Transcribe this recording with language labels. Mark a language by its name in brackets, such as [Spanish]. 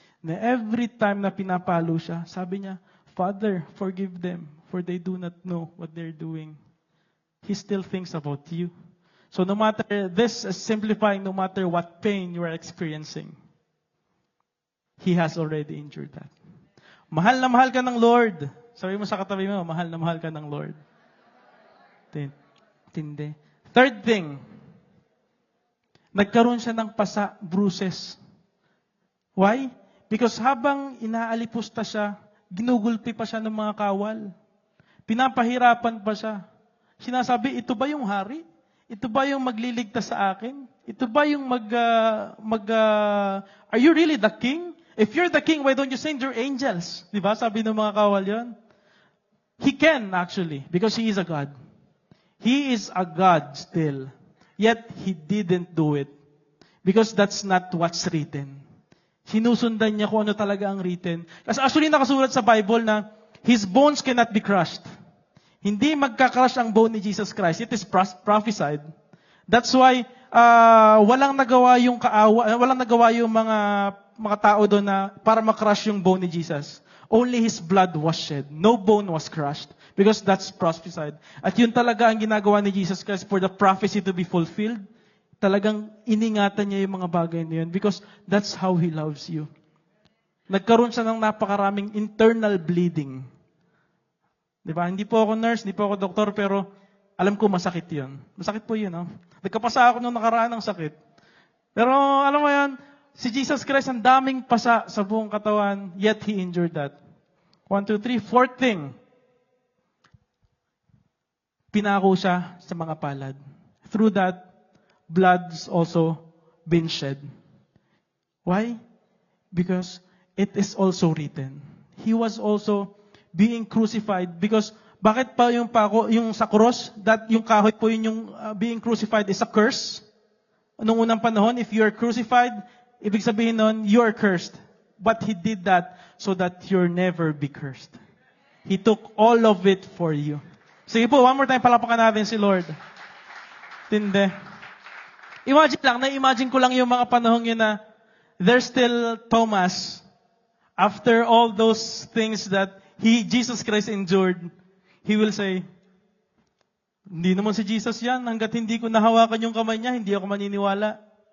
[English] Na every time na [Filipino] pinapalo siya, sabi niya, [English] Father, forgive them, for they do not know what they're doing. He still thinks about you. So no matter, this is simplifying, no matter what pain you are experiencing, He has already endured that. [Filipino] Mahal na mahal ka ng Lord. Sabi mo sa katabi mo, mahal na mahal ka ng Lord. Tindi. [English] Third thing, [Filipino] nagkaroon siya ng pasa, bruises. Why? Because habang inaalipusta siya, ginugulpi pa siya ng mga kawal. Pinapahirapan pa siya. Sinasabi, ito ba yung hari? Ito ba yung magliligtas sa akin? Ito ba yung [English] are you really the king? If you're the king, why don't you send your angels? [Filipino] Diba? Sabi ng mga kawal yon. [English] He can actually, because He is a God. He is a God still. Yet, He didn't do it. Because that's not what's written. [Filipino] Sinusundan niya kung ano talaga ang written. Kasi actually nakasulat sa [English] Bible na His bones cannot be crushed. [Filipino] Hindi magka-crush ang bone ni Jesus Christ. [English] It is prophesied. [Filipino] That's why walang nagawa yung mga tao doon na para ma-crush yung bone ni Jesus. [English] Only His blood was shed. No bone was crushed. Because that's prophesied. [Filipino] At yun talaga ang ginagawa ni Jesus Christ [English] for the prophecy to be fulfilled. [Filipino] Talagang iningatan niya yung mga bagay na yun [English] because that's how He loves you. [Filipino] Nagkaroon siya ng napakaraming internal bleeding. Diba? Hindi po ako nurse, hindi po ako doktor, pero alam ko masakit yun. Masakit po yun. No? Nagkapasa ako nung nakaraan ng sakit. Pero alam mo yan, si Jesus Christ ang daming pasa sa buong katawan, [English] yet He endured that. [Filipino] 1, 2, 3. [English] Fourth thing, [Filipino] pinako siya sa mga palad. [English] Through that, blood's also been shed. Why? Because it is also written. He was also being crucified because [Filipino] bakit pa yung pako, yung sa [English] cross, that [Filipino] yung kahoy po yun yung [English] being crucified is a curse. [Filipino] Noong unang panahon, [English] if you are crucified, [Filipino] ibig sabihin nun, [English] you are cursed. But He did that so that you'll never be cursed. He took all of it for you. [Filipino] Sige po, one more time, palapakan natin si Lord. Tinde. Imagine ko lang yung mga panahon yun na [English] there's still Thomas. After all those things that Jesus Christ endured, he will say, [Filipino] hindi naman si Jesus yan. Hanggat hindi ko nahawakan yung kamay niya, hindi ako maniniwala.